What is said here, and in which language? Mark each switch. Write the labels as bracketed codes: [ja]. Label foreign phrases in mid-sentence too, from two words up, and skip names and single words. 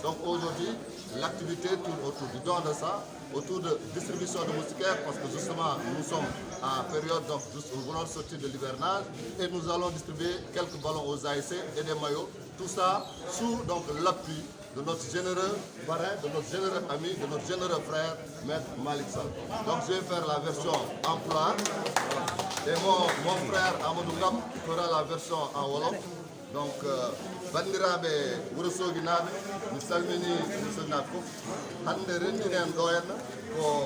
[fr] Donc aujourd'hui, l'activité tourne autour du don de sang, autour de distribution de moustiquaires parce que justement nous sommes en période donc nous voulons sortir de l'hivernage et nous allons distribuer quelques ballons aux ASC et des maillots. Tout ça sous donc l'appui de notre généreux parrain, de notre généreux ami, de notre généreux frère, Maître Malick Sall. Donc je vais faire la version en pulaar et mon frère Amadou Ngam fera la version en wolof. [ff] Donc bandiraɓe Ourossogui naaɓe mi salmini musidnaɓe fof hande renndinen ɗo henna ko